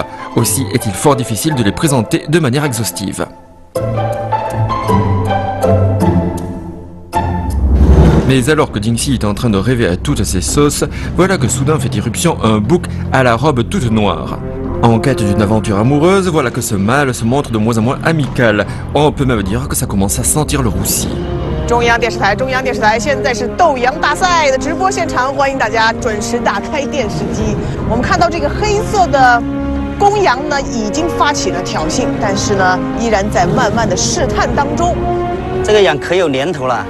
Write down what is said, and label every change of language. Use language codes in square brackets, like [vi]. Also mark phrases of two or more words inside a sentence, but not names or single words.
[fr] Aussi est-il fort difficile de les présenter de manière exhaustive. Mais alors que Jingxi est en train de rêver à toutes ses sauces, voilà que soudain fait irruption un bouc à la robe toute noire. En quête d'une aventure amoureuse, voilà que ce mâle se montre de moins en moins amical. On peut même dire que ça commence à sentir le roussi. [zh] 中央电视台，现在是斗羊大赛的直播现场，欢迎大家准时打开电视机。我们看到这个黑色的公羊呢，已经发起了挑衅，但是呢，依然在慢慢的试探当中。这个羊可有年头了。